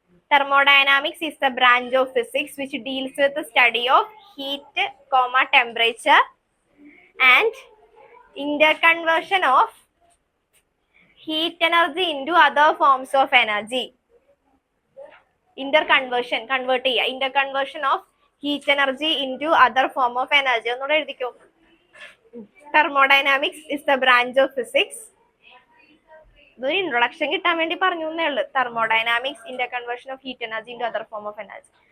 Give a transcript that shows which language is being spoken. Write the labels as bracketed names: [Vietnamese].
[English] Thermodynamics is the branch of physics which deals with the study of heat, temperature and interconversion of heat energy into other forms of energy. Interconversion of heat energy into other form of energy. [Malayalam] ഒന്നുകൂടെ എഴുതിക്കോ. [English] Thermodynamics is the branch of physics. [Malayalam] ഇതൊരു introduction കിട്ടാൻ വേണ്ടി പറഞ്ഞു എന്നേ ഉള്ളൂ. [English] Thermodynamics, interconversion of heat energy into other form of energy.